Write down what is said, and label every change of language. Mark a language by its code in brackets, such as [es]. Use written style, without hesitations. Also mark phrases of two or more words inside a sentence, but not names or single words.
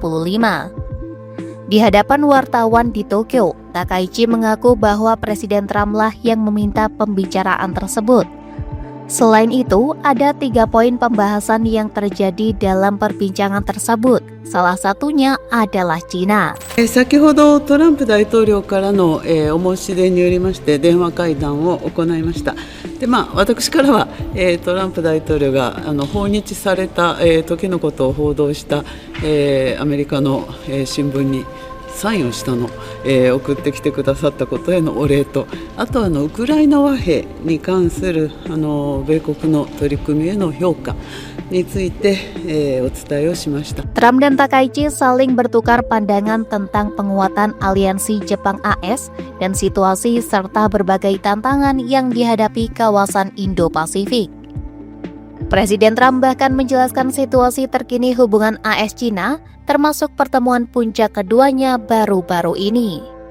[id] Di hadapan wartawan di Tokyo, Takaichi mengaku bahwa Presiden Trump lah yang meminta pembicaraan tersebut. Selain itu, ada 3 poin pembahasan yang terjadi dalam perbincangan tersebut. Salah satunya adalah Cina. [ja] 先ほどトランプ大統領からの、お申し出によりまして電話会談を行いました。で、私からは、トランプ大統領が訪日された、時のことを報道した、アメリカの、新聞にサインをしたの、送ってきてくださったことへのお礼と、あとウクライナ和平に関する米国の取り組みへの評価について、お伝えをしました。 [id] Trump dan Takaichi saling bertukar pandangan tentang penguatan aliansi Jepang-AS dan situasi serta berbagai tantangan yang dihadapi kawasan Indo-Pasifik. Presiden Trump bahkan menjelaskan situasi terkini hubungan AS-Cina, termasuk pertemuan puncak keduanya baru-baru ini.